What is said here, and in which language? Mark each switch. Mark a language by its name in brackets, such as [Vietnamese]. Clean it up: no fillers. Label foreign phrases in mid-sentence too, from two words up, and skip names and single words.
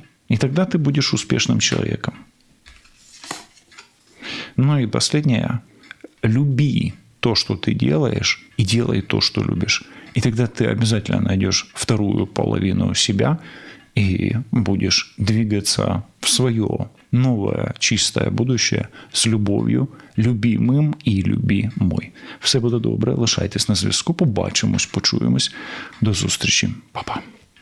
[Russian] И тогда ты будешь успешным человеком. Ну и последнее. Люби то, что ты делаешь, и делай то, что любишь. И тогда ты обязательно найдешь вторую половину себя и будешь двигаться в свое [Ukrainian] нове чисте [Russian] будущее [Ukrainian] з любов'ю, любимим і любімой. Все буде добре, лишайтесь на зв'язку, побачимось, почуємось. До зустрічі. Па-па.